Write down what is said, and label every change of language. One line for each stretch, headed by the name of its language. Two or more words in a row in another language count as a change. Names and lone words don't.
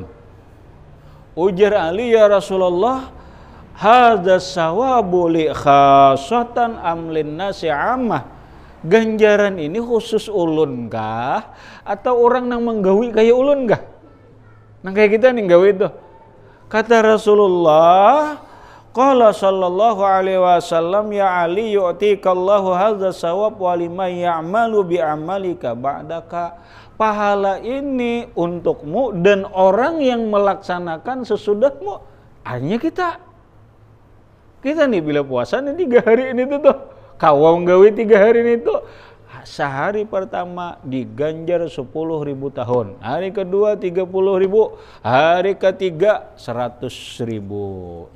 Arabic: Ujar Ali يا رسول الله، هذا ثواب لي خاصة أم للناس عامة.
Banjar: ganjaran ini khusus ulun kah atau orang yang menggawi kayak ulun kah? Nah kayak kita nih gawi itu. Kata Rasulullah,
Arabic: قال صلى الله عليه وسلم، يا علي يعطيك الله هذا ثواب ولمن يعمل بعملك بعدك.
Indonesian: Pahala ini untukmu dan orang yang melaksanakan sesudahmu.
Banjar: Hanya kita nih bila puasa nih 3 hari ini tuh kawam gawe 3 hari ini tuh, sehari pertama diganjar 10.000 tahun, hari kedua 30.000, hari ketiga 100.000.